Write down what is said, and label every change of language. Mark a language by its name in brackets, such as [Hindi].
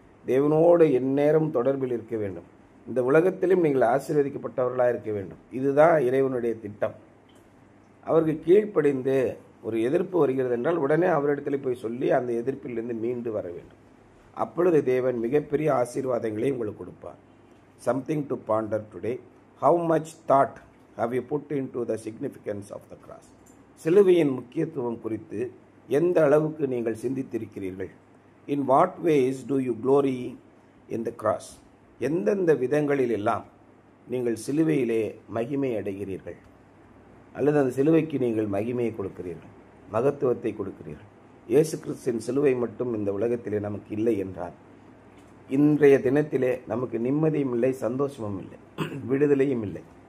[Tamil] தேவனோடு எந்நேரம் தொடர்பில் இருக்க வேண்டும். இந்த உலகத்திலும் நீங்கள் ஆசீர்வதிக்கப்பட்டவர்களாக இருக்க வேண்டும். இதுதான் இறைவனுடைய திட்டம். அவருக்கு கீழ்ப்படிந்து ஒரு எதிர்ப்பு வருகிறது என்றால் உடனே அவரிடத்தில் போய் சொல்லி அந்த எதிர்ப்பிலிருந்து மீண்டு வர வேண்டும். அப்பொழுது தேவன் மிகப்பெரிய ஆசீர்வாதங்களை உங்களுக்கு கொடுப்பார். [English] Something to ponder today. How much thought have you put into the significance of the cross? [Tamil] சிலுவையின் முக்கியத்துவம் குறித்து எந்த அளவுக்கு நீங்கள் சிந்தித்திருக்கிறீர்கள்? [English] In what ways do you glory in the cross? [Tamil] எந்தெந்த விதங்களில் எல்லாம் நீங்கள் சிலுவையிலே மகிமை அடைகிறீர்கள்? அல்லது அந்த சிலுவைக்கு நீங்கள் மகிமையை கொடுக்கிறீர்கள், மகத்துவத்தை கொடுக்கிறீர்கள். இயேசு கிறிஸ்துவின் சிலுவை மட்டும் இந்த உலகத்திலே நமக்கு இல்லை என்றால் இன்றைய தினத்திலே நமக்கு நிம்மதியும் இல்லை, சந்தோஷமும் இல்லை, விடுதலையும் இல்லை.